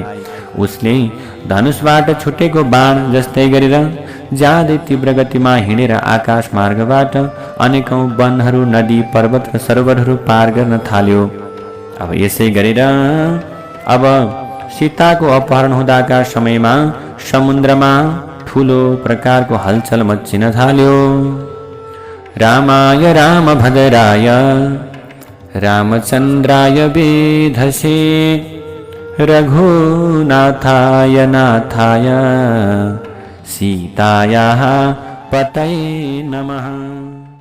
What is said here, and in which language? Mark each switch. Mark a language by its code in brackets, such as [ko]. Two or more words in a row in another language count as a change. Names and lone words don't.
[ne] उसले धनुषबाट छुटेको बाण जस्तै गरेर ज्यादै तीव्र गतिमा हिँडेर आकाश मार्गबाट अनेकौं वनहरू, नदी, पर्वत र सरोवरहरू पार गर्न थाल्यो। अब यसै गरेर अब सीताको अपहरण हुँदाका समयमा समुद्रमा ठूलो प्रकारको हलचल मच्चिन थाल्यो। [sa] रामाय रामभद्राय रामचन्द्राय वेधसे रघुनाथाय नाथाय सीतायाः पतये नमः।